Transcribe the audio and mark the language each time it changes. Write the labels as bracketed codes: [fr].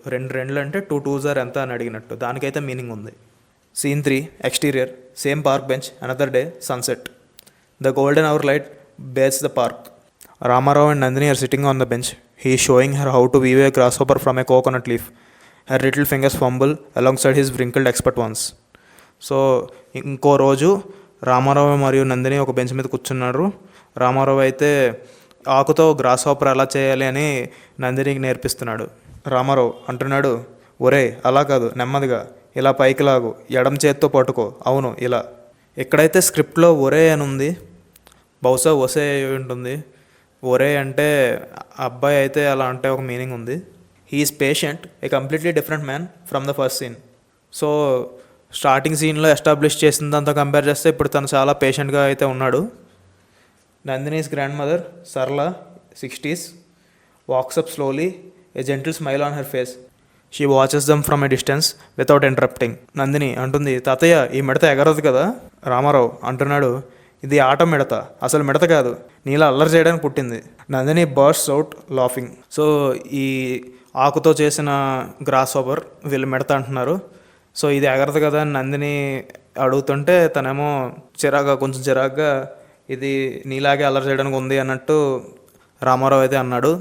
[te] 2 రెండ్లు అంటే 2 [en] 2s are [te] ఎంత అని అడిగినట్టు, దానికైతే మీనింగ్ ఉంది. [en] Scene 3 exterior, same park bench, another day, sunset. The golden hour light bathes the park. Ramarao and Nandini are sitting on the bench. He is showing her how to weave a grasshopper from a coconut leaf. Her little fingers fumble alongside his wrinkled expert ones. [te] So ఇంకో రోజు రామారావు మరియు నందిని ఒక bench మీద కూర్చున్నారు. రామారావు అయితే ఆకుతో gross hopper ఎలా చేయాలి అని నందినికి నేర్పిస్తున్నాడు. రామారావు అంటున్నాడు, ఒరే అలా కాదు, నెమ్మదిగా ఇలా పైకి లాగు, ఎడమ చేత్తో పట్టుకో, అవును ఇలా. ఎక్కడైతే స్క్రిప్ట్లో ఒరే అని ఉంది, బహుశా ఒసే అయి ఉంటుంది. ఒరే అంటే అబ్బాయి అయితే అలా అంటే ఒక మీనింగ్ ఉంది. [en] He is patient, a completely different man from the first scene. [te] So starting సీన్లో ఎస్టాబ్లిష్ చేసిందంతా కంపేర్ చేస్తే ఇప్పుడు తను చాలా పేషెంట్గా అయితే ఉన్నాడు. [en] Nandini's grandmother, Sarla, 60s, walks up slowly, a gentle smile on her face. She watches them from a distance without interrupting. [te] Nandini అంటుంది, తాతయ్య ఈ మిడత ఎగరదు కదా. రామారావు అంటున్నాడు, ఇది ఆట మిడత, అసలు మిడత కాదు, నీలా అల్లరి చేయడానికి పుట్టింది. Nandini [en] Bursts out laughing. [te] So ఈ ఆకుతో చేసిన గ్రాస్ హాపర్ వీళ్ళు మిడత అంటున్నారు. సో ఇది ఎగరదు కదా అని నందిని అడుగుతుంటే తనేమో కొంచెం చిరాగ్గా ఇది నీలాగే అల్లరి చేయడానికి ఉంది అన్నట్టు రామారావు అయితే అన్నాడు.